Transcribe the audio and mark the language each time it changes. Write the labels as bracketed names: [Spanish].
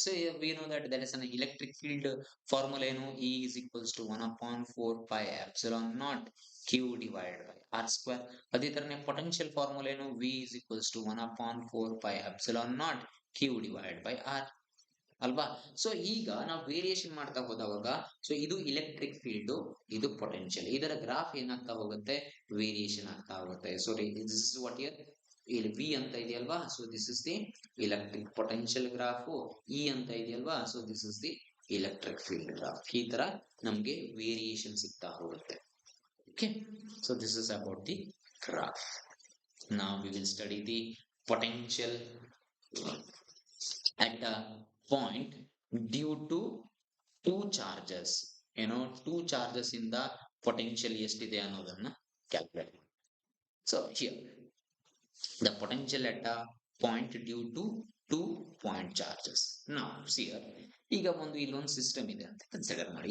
[English] So we know that there is an electric field formula [Kannada] ಏನು, [English] E is equals to 1 upon 4 pi epsilon naught Q divided by R square. [Kannada] ಅದೇ ತರನೇ [English] potential formula [Kannada] ಏನು, [English] V is equals to 1 upon 4 pi epsilon naught Q divided by R [Kannada] ಅಲ್ವಾ. So ಈಗ ನಾವು variation ಮಾಡ್ತಾ ಹೋದವಾಗ, so ಇದು electric field, ಇದು potential, ಇದರ ಗ್ರಾಫ್ ಏನಾಗ್ತಾ ಹೋಗುತ್ತೆ, ವೇರಿಯೇಷನ್ ಆಗ್ತಾ ಹೋಗುತ್ತೆ. [English] so this is what year, [Kannada] ಇಲ್ಲಿ ವಿ ಅಂತ ಇದೆಯಲ್ವಾ, [English] So this is the electric potential graph. [Kannada] E ಅಂತ ಇದೆಯಲ್ವಾ, [English] So this is the electric field graph. [Kannada] ಈ ತರ ನಮ್ಗೆ ವೇರಿಯೇಷನ್ ಸಿಗ್ತಾ ಹೋಗುತ್ತೆ. [English] Okay, so this is about the graph. Now we will study the potential at a point due to two charges. Two charges in the potential [Kannada] ಎಷ್ಟಿದೆ ಅನ್ನೋದನ್ನ calculate ಮಾಡಿ. [English] So here the potential at a point due to two point charges. Now see here, [Kannada] ಈಗ ಇಲ್ಲೊಂದು system ಇದೆ ಅಂತ consider ಮಾಡಿ.